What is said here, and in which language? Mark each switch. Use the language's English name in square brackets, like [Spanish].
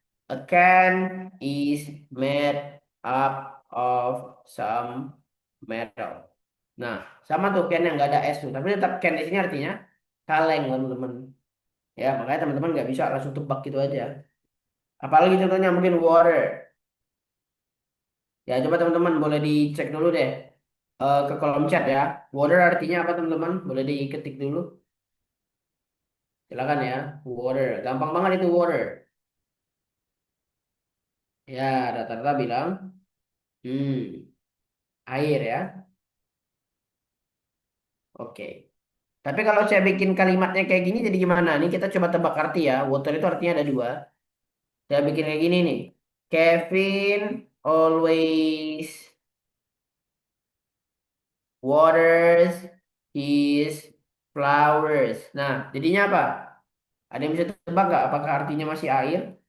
[English] A can is made up of some metal. [Indonesian] Nah, sama tuh can yang nggak ada S tuh. Tapi tetap can di sini artinya kaleng, teman-teman. Ya, makanya teman-teman nggak bisa langsung tebak gitu aja. Apalagi contohnya mungkin water. Ya, coba teman-teman boleh dicek dulu deh ke kolom chat ya. Water artinya apa teman-teman? Boleh diketik dulu. Silakan ya. Water. Gampang banget itu water. Ya, rata-rata bilang air ya. Oke. Tapi kalau saya bikin kalimatnya kayak gini jadi gimana? Nih kita coba tebak arti ya. Water itu artinya ada dua. Saya bikin kayak gini nih. [English] Kevin always waters his flowers. [Indonesian] Nah, jadinya apa? Ada yang bisa tebak nggak? Apakah artinya masih air?